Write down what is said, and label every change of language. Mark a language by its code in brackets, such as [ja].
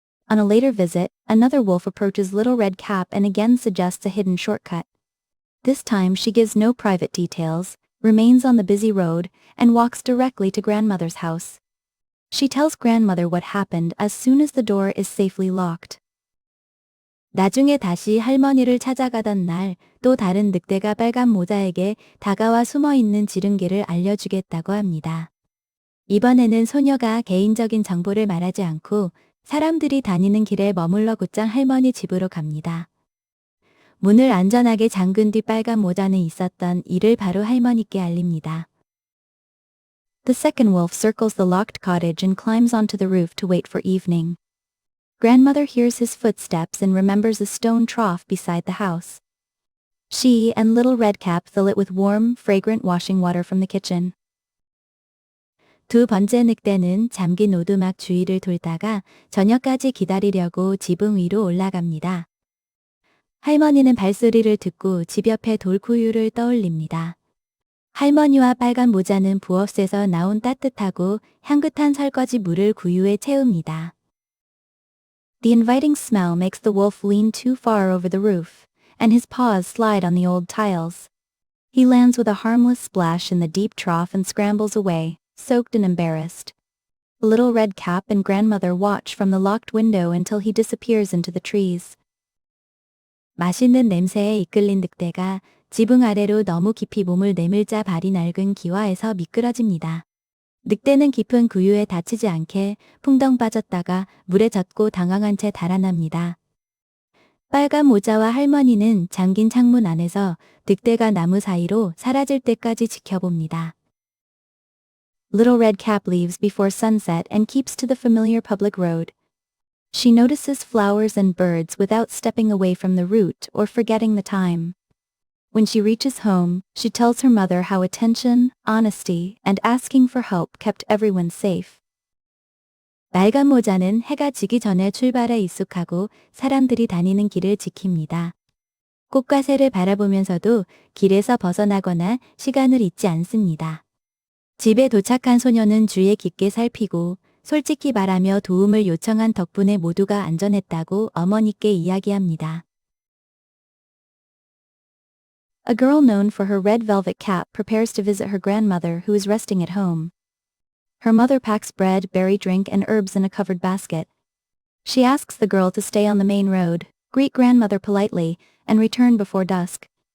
[en] On a later visit, another wolf approaches Little Red Cap and again suggests a hidden shortcut. This time she gives no private details, remains on the busy road, and walks directly to grandmother's house. She tells grandmother what happened as soon as the door is safely locked. [ko] 나중에 다시 할머니를 찾아가던 날, 또 다른 늑대가 빨간 모자에게 다가와 숨어있는 지름길을 알려주겠다고 합니다. 이번에는 소녀가 개인적인 정보를 말하지 않고 사람들이 다니는 길에 머물러 곧장 할머니 집으로 갑니다. 문을 안전하게 잠근 뒤 빨간 모자는 있었던 일을 바로 할머니께 알립니다. [en] The second wolf circles the locked cottage and climbs onto the roof to wait for evening. Grandmother hears his footsteps and remembers a stone trough beside the house. She and Little Red Cap fill it with warm, fragrant washing water from the kitchen. [ko] 두 번째 늑대는 잠긴 오두막 주위를 돌다가 저녁까지 기다리려고 지붕 위로 올라갑니다. 할머니는 발소리를 듣고 집 옆에 돌구유를 떠올립니다. 할머니와 빨간 모자는 부엌에서 나온 따뜻하고 향긋한 설거지 물을 구유에 채웁니다. [en] The inviting smell makes the wolf lean too far over the roof, and his paws slide on the old tiles. He lands with a harmless splash in the deep trough and scrambles away, soaked and embarrassed. Little Red Cap and grandmother watch from the locked window until he disappears into the trees. [ko] 맛있는 냄새에 이끌린 늑대가 지붕 아래로 너무 깊이 몸을 내밀자 발이 낡은 기와에서 미끄러집니다. 늑대는 깊은 구유에 다치지 않게 풍덩 빠졌다가 물에 젖고 당황한 채 달아납니다. 빨간 모자와 할머니는 잠긴 창문 안에서 늑대가 나무 사이로 사라질 때까지 지켜봅니다. [en] Little Red Cap leaves before sunset and keeps to the familiar public road. She notices flowers and birds without stepping away from the route or forgetting the time. When she reaches home, she tells her mother how attention, honesty, and asking for help kept everyone safe. [ko] 빨간 모자는 해가 지기 전에 출발해 익숙하고 사람들이 다니는 길을 지킵니다. 꽃과 새를 바라보면서도 길에서 벗어나거나 시간을 잊지 않습니다. 집에 도착한 소녀는 주위에 깊게 살피고 솔직히 말하며 도움을 요청한 덕분에 모두가 안전했다고 어머니께 이야기합니다. [en] A girl known for her red velvet cap prepares to visit her grandmother who is resting at home. Her mother packs bread, berry drink, and herbs in a covered basket. She asks the girl to stay on the main road, greet grandmother politely, and return before dusk.